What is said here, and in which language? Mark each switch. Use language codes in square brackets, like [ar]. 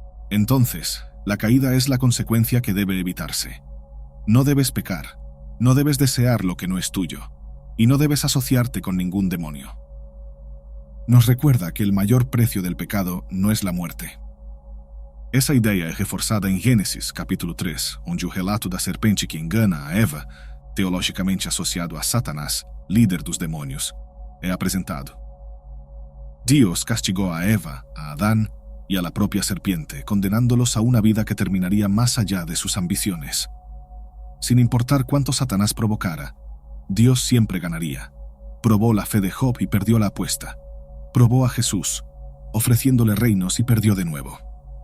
[es] Entonces, la caída es la consecuencia que debe evitarse. No debes pecar, no debes desear lo que no es tuyo, y no debes asociarte con ningún demonio. Nos recuerda que el mayor precio del pecado no es la muerte. [pt] Essa ideia é reforçada em Gênesis, capítulo 3, onde o relato da serpente que engana a Eva, teologicamente associado a Satanás, líder dos demônios, é apresentado. [es] Dios castigó a Eva, a Adán y a la propia serpiente, condenándolos a una vida que terminaría más allá de sus ambiciones. Sin importar cuánto Satanás provocara, Dios siempre ganaría. Probó la fe de Job y perdió la apuesta. Probó a Jesús, ofreciéndole reinos y perdió de nuevo.